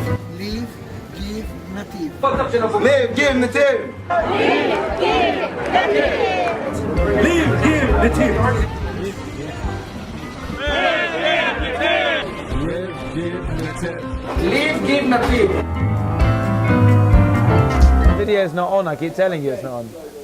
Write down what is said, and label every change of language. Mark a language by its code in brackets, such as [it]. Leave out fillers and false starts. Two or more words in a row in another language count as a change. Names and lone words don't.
[en] Live, give, nativ. Live, give, nativ. Live, give, nativ. Live, give, nativ. Video's not on, I keep telling you it's not on.